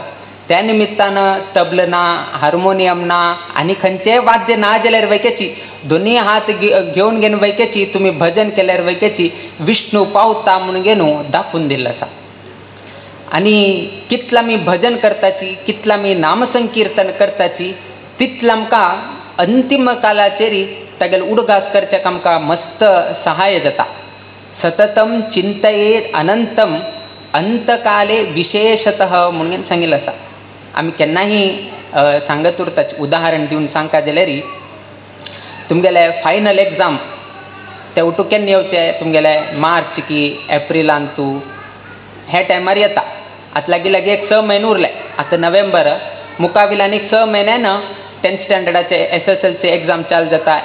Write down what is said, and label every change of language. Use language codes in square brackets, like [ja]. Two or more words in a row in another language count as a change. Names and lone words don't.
[kok] त्या निमित्तान तबल ना, हार्मोनियम ना आनी खंयचेय वाद्य ना जाल्यार वैकेची दोनी हात घेवन गेन वैकेची तुमी भजन केल्यार वैकेची विष्णू पावता म्हणून गेनू दाखोवन दिल्लो आसा. आनी कितलो आमी भजन करताची, कितलो आमी नामसंकीर्तन करताची, तितलो आमकां अंतीम कालाचेर तागेले उडगास करच्याक आमकां मस्त सहाय जाता. [sa] सततम चिंतयेत अनंतम अंतकाले विशेषतः [kok] म्हणून सांगिल्लें आसा. आमी केन्नाही सांगत उरताच. उदाहरण दिवन सांगता जाल्यार तुमगेले [en] final exam [kok] ते उठू केन्ना येवचे, तुमगेले मार्च की एप्रिलान तूं हे टायमार येता. आतां लागीं एक 6 म्हयने उरले. आतां नोव्हेंबर, मुकाविलान एक 6 म्हयन्यान 10th स्टँडर्डाचे [en] SSLC exam [kok] चालू जाता.